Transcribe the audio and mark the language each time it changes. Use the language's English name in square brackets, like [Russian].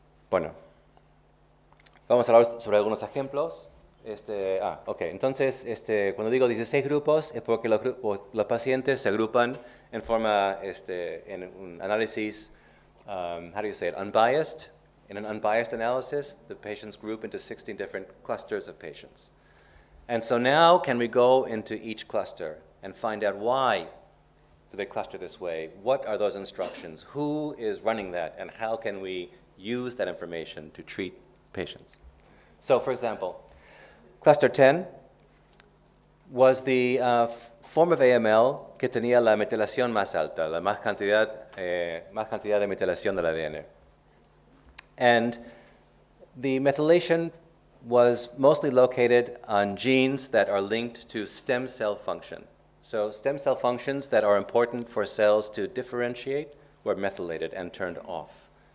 [Spanish] Bueno, vamos a hablar sobre algunos ejemplos. Entonces, cuando digo 16 grupos es porque los pacientes se agrupan en forma, en un análisis, unbiased. [English] In an unbiased analysis, the patients group into 16 different clusters of patients. And so now can we go into each cluster and find out why do they cluster this way? What are those instructions? Who is running that? And how can we use that information to treat patients? So, for example, cluster 10 was the form of AML [Spanish] que tenía la metilación más alta, la más cantidad de metilación del ADN. [English] And the methylation was mostly located on genes that are linked to stem cell function. So stem cell functions that are important for cells to differentiate were methylated and turned off.